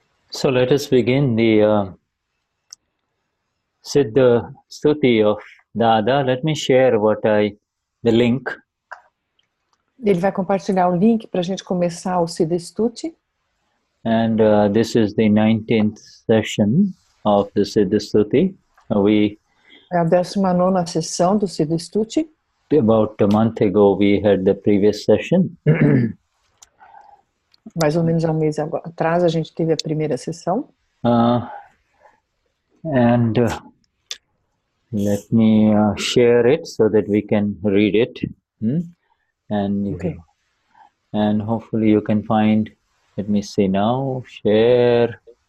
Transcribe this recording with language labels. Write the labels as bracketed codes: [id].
[en] So let us begin the Siddha Stuti of Dada. Let me share the link. [pt] Ele vai compartilhar o link para a gente começar o Siddha Stuti. [en] And this is the 19th session of the Siddha Stuti. [pt] É a 19ª sessão do Siddha Stuti. [en] About a month ago, we had the previous session. [pt] Mais ou menos há um mês atrás, a gente teve a primeira sessão. [en] And let me share it so that we can read it. And, Okay. And hopefully you can find, let me see now, share.